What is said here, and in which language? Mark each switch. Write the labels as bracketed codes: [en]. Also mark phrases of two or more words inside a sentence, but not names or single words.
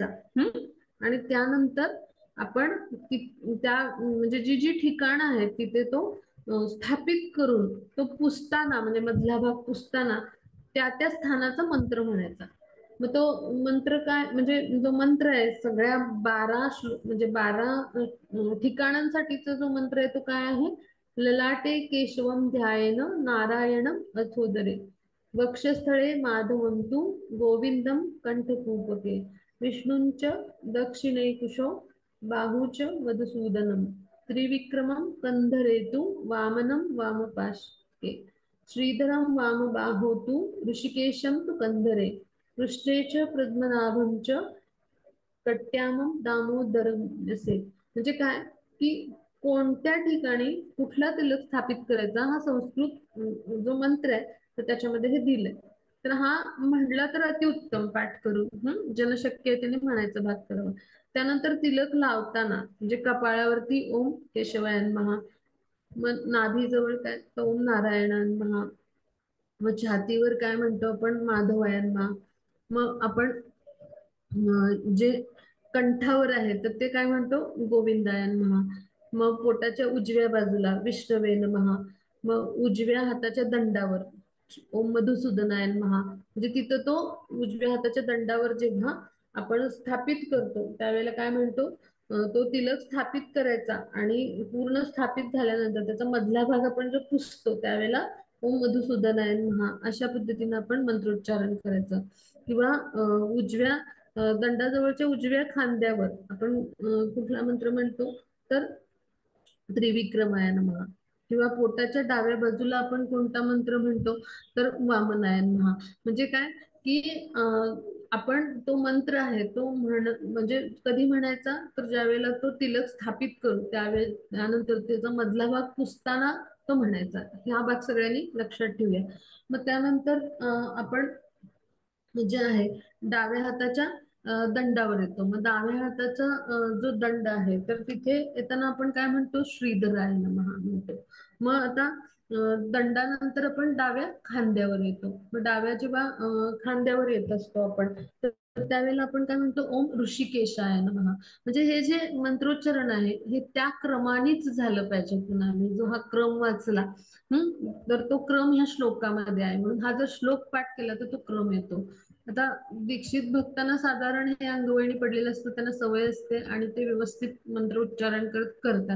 [mr] आणि त्यानंतर आपण त्या म्हणजे जी जी ठिकाणं आहेत तिथे तो स्थापित करून तो पुसताना, म्हणजे मधला भाग पुसताना त्या त्या स्थानाचा मंत्र म्हणायचा. मग तो मंत्र काय, म्हणजे जो मंत्र आहे सगळ्या 12 म्हणजे 12 ठिकाणांसाठीचा जो मंत्र आहे तो काय आहे, [sa] ललाटे केशवम ध्यायेन नारायणम अथोदरे, वक्षस्थळे माधवं तु गोविंदम कंठकूपके, विष्णुंच दक्षिणैकुशो बाहूच मधुसूदनम, त्रिविक्रमं कंधरेतु वामनं वामपाशके, श्रीधरं वामबाहो तु ऋषिकेशं तु कंधरे, कृष्णे च पद्मनाभं च कट्यामं दामोदरम असे. [mr] म्हणजे काय, की कोणत्या ठिकाणी कुठला तिलक स्थापित करायचा, हा संस्कृत जो मंत्र आहे तर त्याच्यामध्ये हे दिलंय. तर हा म्हणला तर अतिउत्तम पाठ करून, ज्यांना शक्य आहे त्यांनी म्हणायचं, भाग करावं. त्यानंतर तिलक लावताना म्हणजे कपाळावरती [sa] ओम केशवाय नमः, [mr] मग नाभीजवळ काय तर [sa] ओम नारायणाय नमः, [mr] मग छातीवर काय म्हणतो आपण [sa] माधवाय नमः, [mr] मग आपण जे कंठावर आहे तर ते काय म्हणतो [sa] गोविंदाय नमः, [mr] मग पोटाच्या उजव्या बाजूला [sa] विष्णवे नमः, [mr] मग उजव्या हाताच्या दंडावर [sa] ओम मधुसूदनाय नमः, [mr] म्हणजे तिथं तो उजव्या हाताच्या दंडावर जेव्हा आपण स्थापित करतो त्यावेळेला काय म्हणतो, तो तिलक स्थापित करायचा, आणि पूर्ण स्थापित झाल्यानंतर त्याचा मधला भाग आपण जो पुसतो त्यावेळेला [sa] ओम मधुसूदनाय नमः [mr] अशा पद्धतीने आपण मंत्रोच्चारण करायचं. किंवा उजव्या दंडाजवळच्या उजव्या खांद्यावर आपण कुठला मंत्र म्हणतो तर [sa] त्रिविक्रमाय नमः, [mr] किंवा पोटाच्या डाव्या बाजूला आपण कोणता मंत्र म्हणतो तर [sa] वामनाय नमः. [mr] म्हणजे काय, की आपण तो मंत्र आहे तो म्हणजे कधी म्हणायचा तर ज्या वेळेला तो तिलक स्थापित करू त्यानंतर त्याचा मधला भाग पुसताना तो म्हणायचा. हा भाग सगळ्यांनी लक्षात ठेवूया. मग त्यानंतर आपण जे आहे डाव्या हाताच्या दंडावर येतो. मग डाव्या हाताचा जो दंड आहे तर तिथे येताना आपण काय म्हणतो [sa] श्रीधराय नमः [mr] म्हणतो. मग आता दंडानंतर आपण डाव्या खांद्यावर येतो. मग डाव्या जेव्हा खांद्यावर येत असतो आपण तर त्यावेळेला आपण काय म्हणतो [sa] ओम ऋषिकेशाय नमः. [mr] म्हणजे हे जे मंत्रोच्चारण आहे हे त्या क्रमानेच झालं पाहिजे. पुन्हा मी जो हा क्रम वाचला तर तो क्रम ह्या श्लोकामध्ये आहे, म्हणून हा जर श्लोक पाठ केला तर तो क्रम येतो. आता दीक्षित भक्तांना साधारण हे अंगवळणी पडलेलं असतं, त्यांना सवय असते आणि ते व्यवस्थित मंत्रोच्चारण करतात.